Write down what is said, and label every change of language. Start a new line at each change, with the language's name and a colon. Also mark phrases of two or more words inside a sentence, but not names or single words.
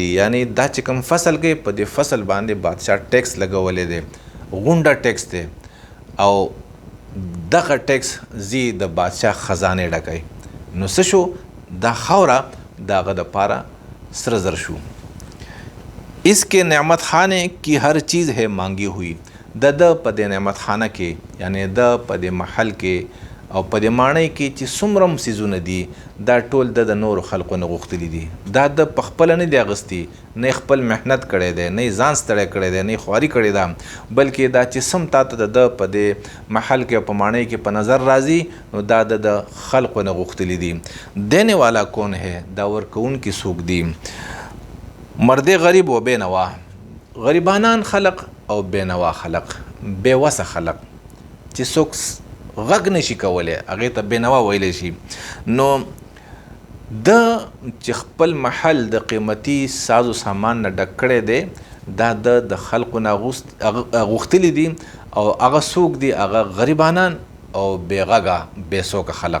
Pashto: یعنی دا چې کوم فصل کوي په دې فصل باندې بادشاه ټیکس لګولی دی، غونډه ټیکس دی، او دغه ټیکس زی د بادشاه خزانې ډکوي. نو څه شو، دا خاوره د هغه دپاره سره زر شو.
Urdu: اس کے نعمت خانے کی ہر چیز ہے مانگی ہوئی.
Pashto: د په دې نعمت خانه کې یعنی د په دې محل کې او په دې ماڼۍ کې چې څومره هم څیزونه دي دا ټول د نورو خلقو نه غوښتلي دي. دا د پخپله نه دی اغوستي، نه خپل محنت کړی دی، نه ځان ستړی کړی دی، نه خواري کړې ده، بلکې دا چې سم تاته د په دې محل کې او په ماڼۍ کې په نظر راځي نو دا د خلقو نه غوښتلي دي.
Urdu: دینے والا کون ہے،
Pashto: دا ورکوونکي څوک دي.
Urdu: مرد غریب و بے نوا،
Pashto: غریبانان خلق او بے نوا خلق، بے وسه خلق چې څوک غږ نشي کولی هغې ته بې نوا ویلی شي. نو د چې خپل محل د قیمتي ساز و سامان نه ډک کړی دی دا د خلقو نه غوښتلي دي، او هغه څوک دي، هغه غریبانان او بې غږه بې څوکه خلق.